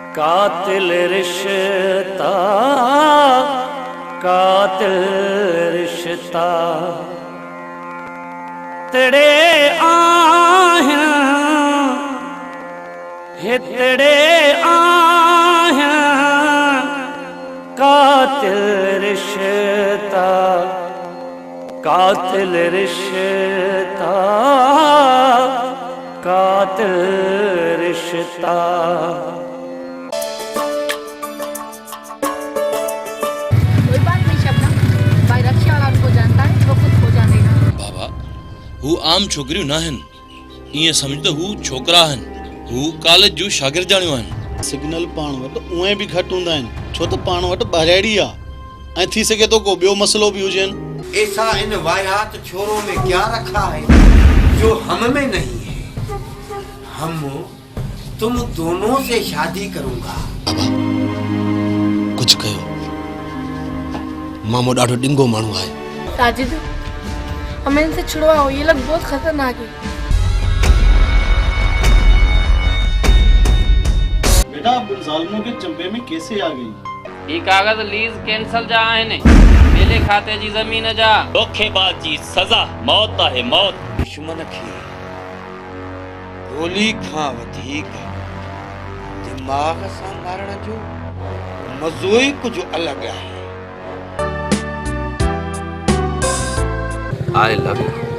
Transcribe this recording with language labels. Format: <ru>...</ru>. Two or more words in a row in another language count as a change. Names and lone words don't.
<sd>कातिल रिश्ता कातिल रिश्ता तेरे आहिन हितड़े आहिन कातिल रिश्ता कातिल रिश्ता कातिल रिश्ता।</sd> <hi>कोई बात नहीं शबनम, भाई रक्षा वाला उनको जानता है, वो खुद हो जाएगा।</hi> <sd>बाबा हू आम छोकरियों ना हन,</sd> <hi>ये समझते</hi> <sd>हू छोकरा हन, हू कॉलेज जो शागिर्दाणियों हन। सिग्नल पाण वट उए भी घट हुंदा आहिनि, छो त पाण वट बहरेड़ी आ ऐं थी सके तो को ॿियो मसलो भी हुजन।</sd> <hi>ऐसा इन वाहियात छोरों में क्या रखा है जो हम में नहीं है? हम तुम दोनों से शादी करूंगा।</hi> <sd>बाबा कुछ कयो, मामो ॾाढो डिंगो माण्हू आहे।</sd> <hi>साजिद हमें इनसे छुड़वाओ, ये लोग बहुत खतरनाक है। बेटा आप इन जालिमों के चंबे में कैसे आ गई?</hi> <sd>ये कागज लीज कैंसल जा आहिनि, मेले खाते जी ज़मीन जा। धोखेबाज जी सज़ा मौत है मौत। दुश्मन खे गोली खां वधीक दिमाग सां मारण जो मज़ो ई</sd> <hi>कुछ अलग है।</hi> <en>I love you.</en>